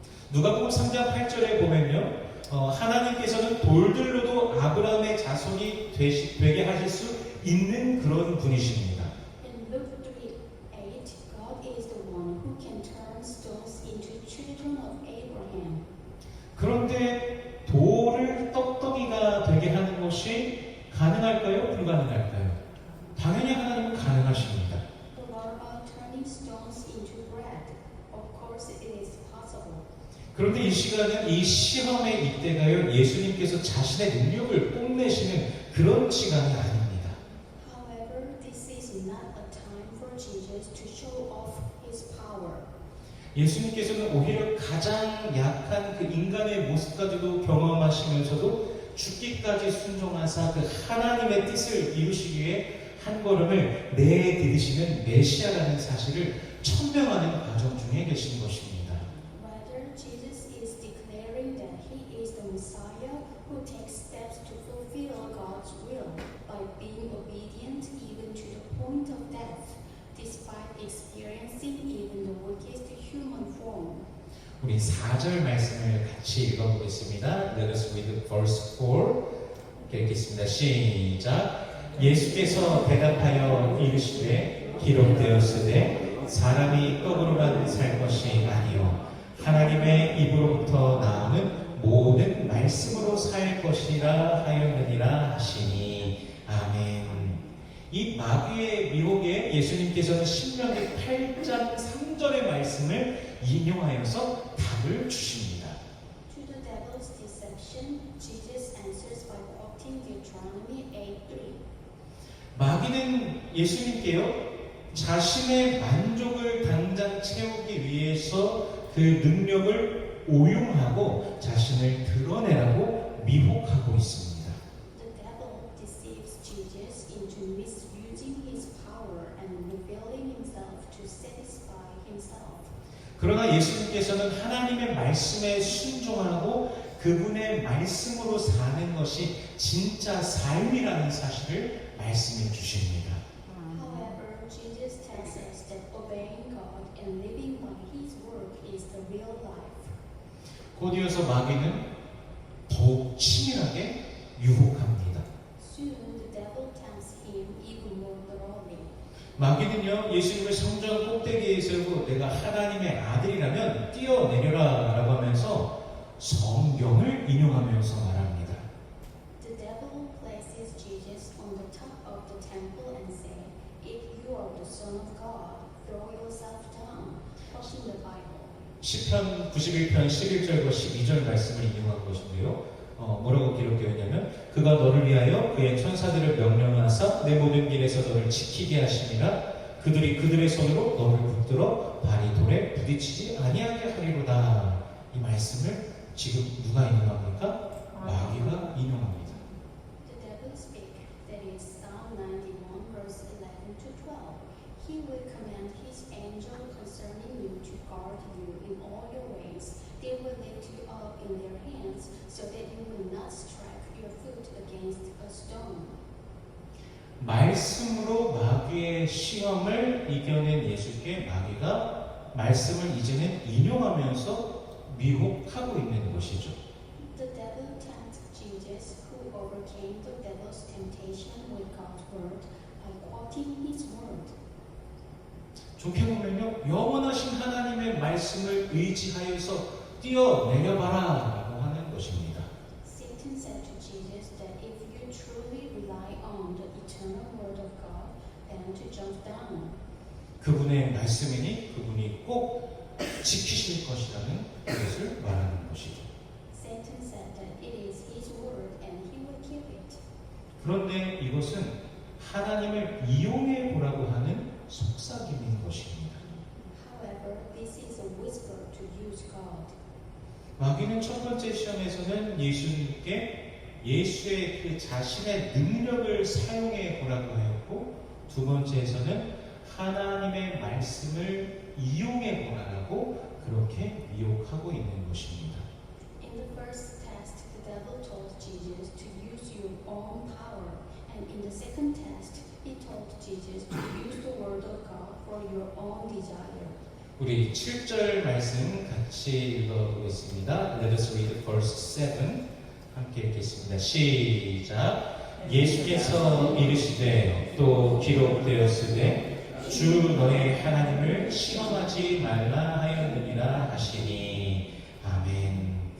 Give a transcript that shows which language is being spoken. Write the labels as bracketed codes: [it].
[ko] 누가복음 3장 8절에 보면요. 하나님께서는 돌들로도 아브라함의 자손이 되게 하실 수 있는 그런 분이십니다. [en] In Luke 3:8, God is the one who can turn stones into children of Abraham. [ko] 그런데 돌을 떡덩이가 되게 하는 것이 가능할까요? 불가능할까요? 당연히 하나님은 가능하십니다. [en] But what about turning stones into bread? Of course it is possible. [ko] 그런데 이 시간은 이 시험의 이때가요, 예수님께서 자신의 능력을 뽐내시는 그런 시간이 아닙니다. [en] However, this is not a time for Jesus to show off his power. [ko] 예수님께서는 오히려 가장 약한 그 인간의 모습까지도 경험하시면서도 죽기까지 순종하사 그 하나님의 뜻을 이루시기 위해 한 걸음을 내디디시는 메시아라는 사실을 천명하는 과정 중에 계신 것입니다. [en] Rather, Jesus is declaring that he is the Messiah who takes steps to fulfill God's will by being obedient even to the point of death, despite experiencing even the weakest human form. [ko] 우리 4절 말씀을 같이 읽어보겠습니다. [en] Let us read verse 4. [ko] 읽겠습니다. 시작. 예수께서 대답하여 이르시되 기록되었으되 사람이 떡으로만 살 것이 아니요 하나님의 입으로부터 나오는 모든 말씀으로 살 것이라 하였느니라 하시니. 아멘. 이 마귀의 미혹에 예수님께서는 신명기 8장 3절의 말씀을 인용하여서 답을 주십니다. [en] To the devil's deception, Jesus answers by quoting Deuteronomy 8:3. [ko] 마귀는 예수님께요, 자신의 만족을 당장 채우기 위해서 그 능력을 오용하고 자신을 드러내라고 미혹하고 있습니다. [en] The devil deceives Jesus into misusing his power and revealing himself to satisfy himself. [ko] 그러나 예수님께서는 하나님의 말씀에 순종하고 그분의 말씀으로 사는 것이 진짜 삶이라는 사실을 말씀해 주십니다. [en] However, Jesus tells us that obeying God and living by his word is the real life. [ko] 곧이어서 마귀는 더욱 치밀하게 유혹합니다. [en] Soon the devil tempts him even more thoroughly. [ko] 마귀는요, 예수님을 성전 꼭대기에 세우고 내가 하나님의 아들이라면 뛰어내려라 라고 하면서 성경을 인용하면서 말합니다. [en] The devil places Jesus on the top of the temple and say, "If you are the Son of God, throw yourself down," quoting the Bible. [ko] 시편 91편 11절과 12절 말씀을 인용한 것인데요. 뭐라고 기록되어 있냐면 그가 너를 위하여 그의 천사들을 명령하사 내 모든 길에서 너를 지키게 하시니라. 그들이 그들의 손으로 너를 붙들어 발이 돌에 부딪히지 아니하게 하리로다. 이 말씀을 지금 누가 인용합니까? 마귀가 인용합니다. [en] The devil speak, that is Psalm 91 verse 11 to 12. He will command his angel concerning you to guard you in all your ways. They will lift you up in their hands so that you will not strike your foot against a stone. [ko] 말씀으로 마귀의 시험을 이겨낸 예수께 마귀가 말씀을 이제는 인용하면서 미혹하고 있는 것이죠. [en] The devil tempts Jesus, who overcame the devil's temptation with God's word by quoting his word. [ko] 좋게 보면요, 영원하신 하나님의 말씀을 의지하여서 뛰어내려봐라 라고 하는 것입니다. [en] Satan said to Jesus that if you truly rely on the eternal word of God, then to jump down. [ko] 그분의 말씀이니 그분이 꼭 지키실 것이라는 것을 말하는 것이죠. [en] Satan said that it is his word and he will keep it. [ko] 그런데 이것은 하나님을 이용해 보라고 하는 속삭임인 것입니다. [en] However, this is a whisper to use God. [ko] 마귀는 첫 번째 시험에서는 예수님께 예수의 그 자신의 능력을 사용해 보라고 하였고, 두 번째에서는 하나님의 말씀을 이용해 보라고 그렇게 미혹하고 있는 것입니다. [en] In the first test, the devil told Jesus to use your own power, and in the second test, he told Jesus to use the word of God for your own desire. [ko] 우리 7절 말씀 같이 읽어보겠습니다. [en] Let us read verse 7. [ko] 함께 읽겠습니다. 시작. 예수께서 이르시되 또 기록되었으되 주 너의 하나님을 시험하지 말라 하였느니라 하시니. 아멘.